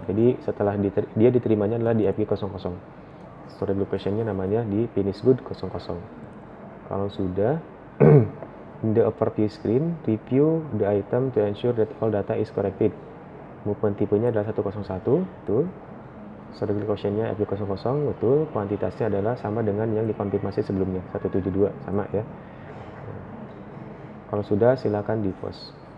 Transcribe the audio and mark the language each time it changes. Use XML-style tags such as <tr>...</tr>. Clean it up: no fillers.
<id>Jadi setelah dia diterimanya adalah di FG00. Storage location-nya namanya di finish good 00. Kalau sudah,</id> <en>in the overview screen, review the item to ensure that all data is corrected.</en> <id>Movement tipenya adalah 101, betul. Storage location-nya FG00, betul. Kuantitasnya adalah sama dengan yang dikonfirmasi sebelumnya, 172, sama ya. Kalau sudah, silakan di post.</id>